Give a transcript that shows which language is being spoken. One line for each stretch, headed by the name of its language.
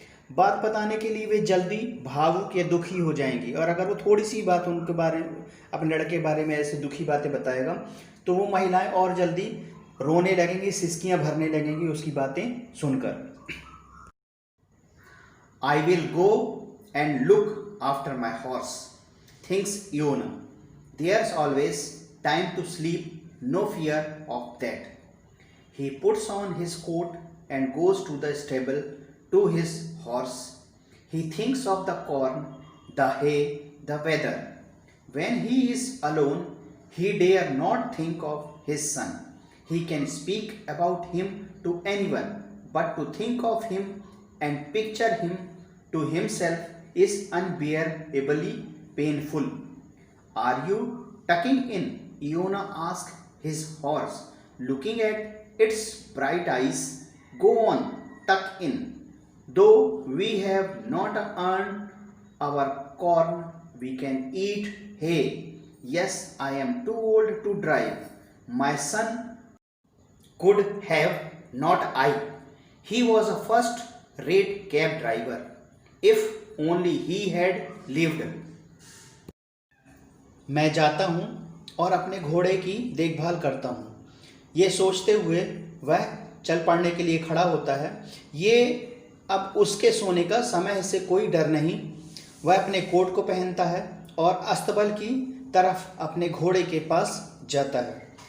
Hindi: बात बताने के लिए वे जल्दी भावुक या दुखी हो जाएंगी, और अगर वो थोड़ी सी बात उनके बारे में, अपने लड़के के बारे में ऐसे दुखी बातें बताएगा तो वो महिलाएं और जल्दी रोने लगेंगी, सिसकियां भरने लगेंगी उसकी बातें सुनकर।
English: I will go and look after my horse, thinks Iona. There's always time to sleep, no fear of that. He puts on his coat and goes to the stable to his horse. He thinks of the corn, the hay, the weather. When he is alone, he dare not think of his son. He can speak about him to anyone, but to think of him and picture him to himself is unbearably painful. Are you tucking in? Iona asked his horse, looking at its bright eyes. Go on, tuck in. Though we have not earned our corn, we can eat hay. Yes, I am too old to drive. My son could have, not I. He was a first-rate cab driver. If only he had lived.
Hindi: मैं जाता हूँ और अपने घोड़े की देखभाल करता हूँ। ये सोचते हुए वह चल पड़ने के लिए खड़ा होता है। ये अब उसके सोने का समय से कोई डर नहीं। वह अपने कोट को पहनता है और अस्तबल की तरफ अपने घोड़े के पास जाता है।